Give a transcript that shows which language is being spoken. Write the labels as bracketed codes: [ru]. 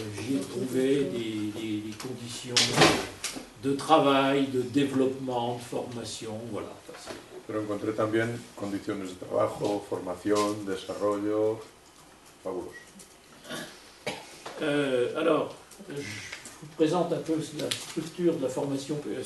[fr] j'ai trouvé des conditions de travail, de développement, de formation, voilà. [es] pero encontré también condiciones de trabajo, formación, desarrollo, fabuloso. [fr] Alors, je vous présente un peu la structure de la formation.